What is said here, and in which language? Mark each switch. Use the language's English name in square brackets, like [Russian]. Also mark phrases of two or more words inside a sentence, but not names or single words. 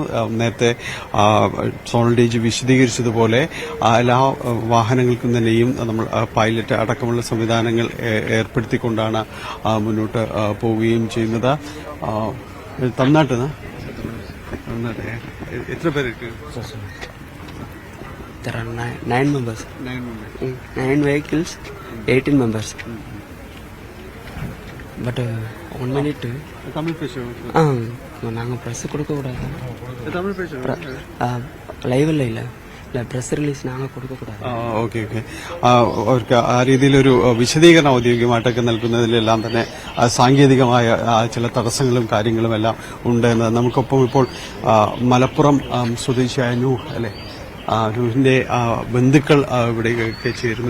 [Malayalam] നേരത്തെ സോണൽ ഡി.ജി വിശദീകരിച്ചതുപോലെ എല്ലാ വാഹനങ്ങൾക്കും തന്നെയും നമ്മൾ പൈലറ്റ് അടക്കമുള്ള സംവിധാനങ്ങൾ ഏർപ്പെടുത്തിക്കൊണ്ടാണ് മുന്നോട്ട് പോവുകയും ചെയ്യുന്നത്. തമിഴ്നാട്ടിൽ എത്ര പേർക്ക്? [English] There are 9 members. 9 vehicles, 18 members. But 1 minute. [Tamil] தமிழ் பேசுவோம். நாங்கள் ப்ரெஸ் கொடுக்கக்கூடாது. தமிழ் பேசுவோம். [Malayalam] ലൈവല്ല ഇല്ല [English] press release [Malayalam] ഞങ്ങൾ കൊടുക്കக்கூடாது. ഓക്കെ. അവർക്ക് ആ രീതിയിലൊരു വിശദീകരണം ഔദ്യോഗികമായിട്ടൊക്കെ നൽകുന്നതിലെല്ലാം തന്നെ സാങ്കേതികമായ ചില തടസ്സങ്ങളും കാര്യങ്ങളും എല്ലാം ഉണ്ട് എന്ന് നമുക്കൊപ്പം ഇപ്പോൾ മലപ്പുറം സ്വദേശിയായ നൂഹ് അല്ലെ, നൂഹിന്റെ ബന്ധുക്കൾ ഇവിടേക്ക് ചേരുന്നു.